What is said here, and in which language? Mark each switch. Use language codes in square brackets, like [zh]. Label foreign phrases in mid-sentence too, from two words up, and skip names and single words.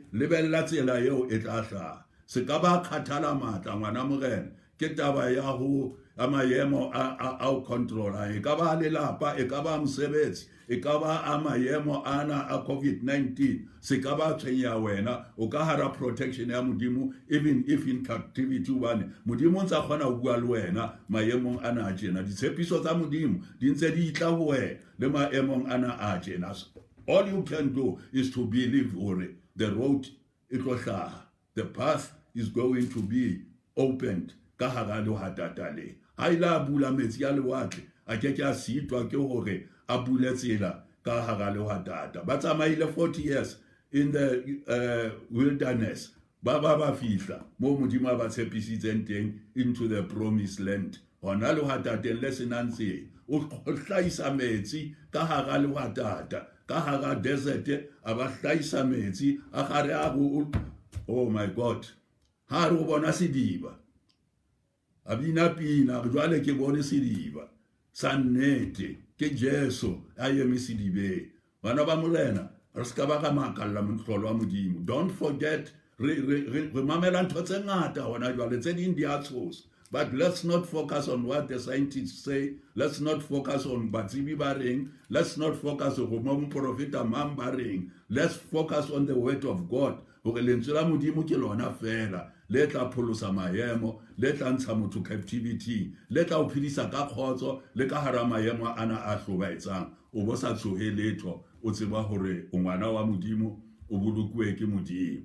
[st] le bella tsela eo e tla hlaha se ka ba khathala matla ngwana morena ke taba ya ho maemo a o controla e ka ba lelapa e ka ba mosebetsi e ka ba a maemo ana a COVID-19 se ka ba tshwenya wena o ka hara protection ya modimo [en] even if in captivity [st] ubane modimo ntsa kgona ho bua le wena maemong ana a tjena ditshepiso tsa modimo di ntse di itla ho wena le maemong ana a tjena. [en] All you can do is to believe hore the road it [st] tlo hlaha, [en] the path is going to be opened [st] ka hara le ha tatale ha ila bula metsi ya lewatle a ke a sitwa ke hore a bule tsela ka hara le ha tata ba tsamaile 40 [en] years in the wilderness [st] ba fihla mo modimo ba tshepisitseng teng [en] into the promised land [st] hona le ha tateng le senantse o hlaisa metsi ka hara le ha tata ka hara desert a ba hlaisa metsi a gare a go [en] oh my God [st] ha re bona sediba abina pina re jwale ke bone sediba sa nnete ke Jesu a eme sedibe bana ba morena re ska ba ka makalla motlolo wa modimo. [en] Don't forget [st] re mamela ntho tse ngata hona jwale tse ding di a tshosa [en] but let's not focus on what the scientists say, let's not focus on [st] batsebi ba reng, [en] let's not focus on [st] mo profeta mang ba reng, [en] let's focus on the word of God [st] hore lentswe la modimo ke lona fela le tla pholosa maemo le tla ntsha motho captivity le tla o phedisa ka khotso le ka hara maemo ana a hlobaetsang o bo sa tshohe letho o tseba hore o ngwana wa modimo o bolokwe ke modimo.